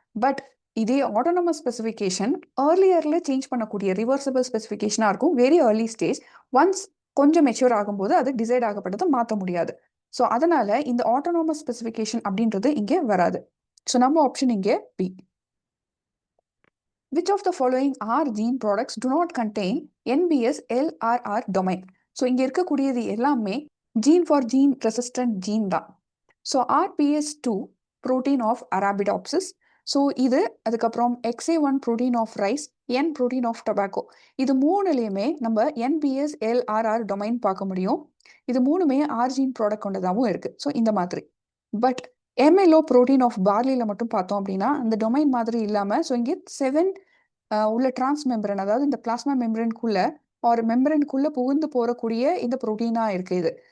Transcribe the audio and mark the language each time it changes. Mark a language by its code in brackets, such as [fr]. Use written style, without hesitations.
[ta] But இதே autonomous specification ஏர்லியர்ல change பண்ணக்கூடிய reversible ஸ்பெசிஃபிகேஷனா இருக்கும். வெரி ஏர்லி ஸ்டேஜ் ஒன்ஸ் கொஞ்சம் மெச்சூர் ஆகும்போது அது டிசைட் ஆகப்பட்டதை மாற்ற முடியாது. ஸோ அதனால இந்த ஆட்டோனமஸ் ஸ்பெசிஃபிகேஷன் அப்படின்றது இங்கே வராது. ஸோ நம்ம ஆப்ஷன் இங்கே B. [en] Which of the following R gene products do not contain NBS LRR domain? [ta] So இங்கே இருக்கக்கூடியது எல்லாமே [en] gene for gene resistant gene [ta] தான். [en] So RPS2 protein of Arabidopsis. [ta] So இது அதுக்கப்புறம் [en] XA1 protein of rice, N protein of tobacco. [ta] இது மூணுலேயுமே நம்ம NBS LRR domain பார்க்க முடியும். இது மூணுமே R gene ப்ராடக்ட் கொண்டதாகவும் இருக்கு. ஸோ இந்த மாதிரி. பட் [en] MLO protein of barleyல [ta] மட்டும் பார்த்தோம் அப்படின்னா அந்த டொமைன் மாதிரி இல்லாமல் ஸோ இங்கே 7 உள்ள டிரான்ஸ் மெம்பரன், அதாவது இந்த பிளாஸ்மா மெம்பரனுக்குள்ள ஒரு மெம்பரனுக்குள்ள புகுந்து போறக்கூடிய இந்த புரோட்டீனா இருக்கு இது.